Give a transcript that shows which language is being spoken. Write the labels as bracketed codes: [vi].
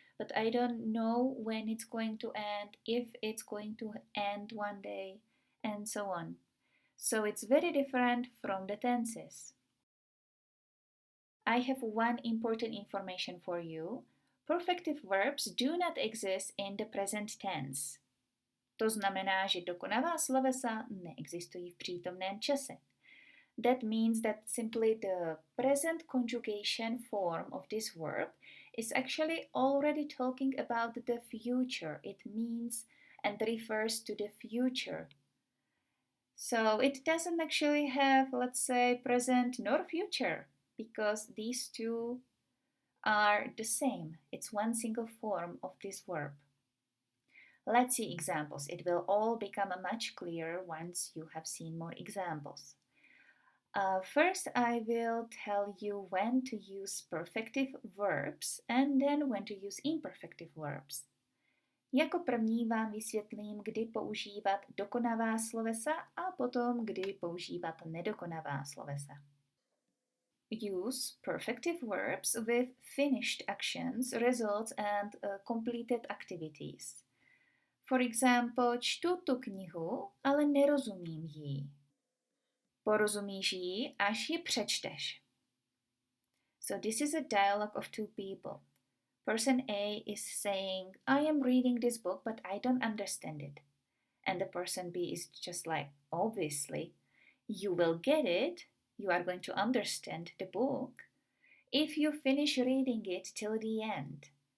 [en] But I don't know when it's going to end, if it's going to end one day, and so on. So it's very different from the tenses. I have one important information for you. Perfective verbs do not exist in the present tense. [cs] To znamená, že dokonavá slovesa neexistují v přítomném čase. [en] That means that simply the present conjugation form of this verb is actually already talking about the future. It means and refers to the future. So it doesn't actually have, let's say, present nor future, because these two are the same. It's one single form of this verb. Let's see examples. It will all become much clearer once you have seen more examples. First, I will tell you when to use perfective verbs and then when to use imperfective verbs. [cs] Jako první vám vysvětlím, kdy používat dokonavá slovesa a potom, kdy používat nedokonavá slovesa. [en] Use perfective verbs with finished actions, results and completed activities. For example, [cs] čtu tu knihu, ale nerozumím jí. Porozumíš jí, až ji přečteš. [en] So this is a dialogue of two people. Person A is saying, I am reading this book, but I don't understand it. And the person B is just like, obviously, you will get it. You are going to understand the book if you finish reading it till the end.